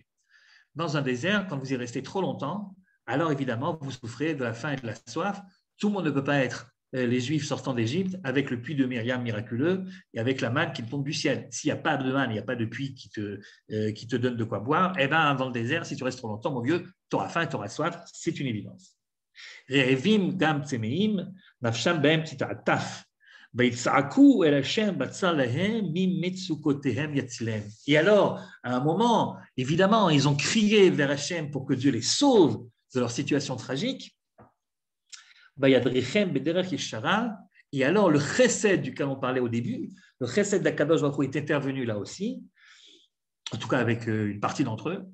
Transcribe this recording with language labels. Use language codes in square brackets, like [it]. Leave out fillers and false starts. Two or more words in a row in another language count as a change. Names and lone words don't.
[fr] Dans un désert, quand vous y restez trop longtemps, alors évidemment, vous souffrez de la faim et de la soif. Tout le monde ne peut pas être les Juifs sortant d'Égypte avec le puits de Myriam miraculeux et avec la manne qui tombe du ciel. S'il n'y a pas de manne, il n'y a pas de puits qui te donne de quoi boire, eh bien, dans le désert, si tu restes trop longtemps, mon vieux, tu auras faim et tu auras soif, c'est une évidence. [he] רעבים גם צמאים, נפשם בהם תתעטף. [fr] Et alors, à un moment, évidemment, ils ont crié vers Hachem pour que Dieu les sauve de leur situation tragique. Et alors, le chesed duquel on parlait au début, le chesed d'Akadosh Baruch Hu est intervenu là aussi, en tout cas avec une partie d'entre eux.